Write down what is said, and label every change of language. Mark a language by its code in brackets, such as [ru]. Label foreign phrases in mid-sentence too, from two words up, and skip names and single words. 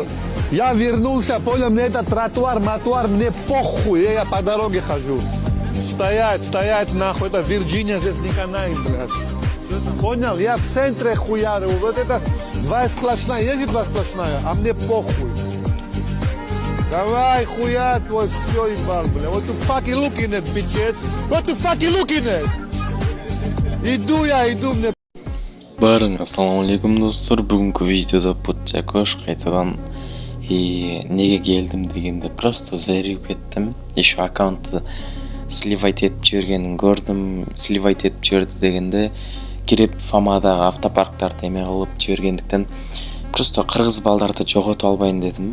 [ru] Я вернулся, понял, мне этот тротуар, мне похуй, я по дороге хожу. Стоять, нахуй, это Вирджиния, здесь не канает, блядь. Понял? Я в центре хуярю, вот это два сплошная, есть два сплошная, а мне похуй. Давай, хуя твой, все ебал, бля. [en] What the fuck you looking at, bitches? What the fuck you looking at? [ru] Иду, мне. [kk] Барың, ассалаумалейкум достар. Бүгінгі видеода Путчакош қайтадан неге келдім дегенде просто зарив кеттім. Еще аккаунтты сливайт етіп жібергенін көрдім. Сливайт етіп жіберді дегенде кіріп Фамадағы автопарктарды еме қылып жібергендіктен просто қырғыз балдарды жоғалтып албайын дедім.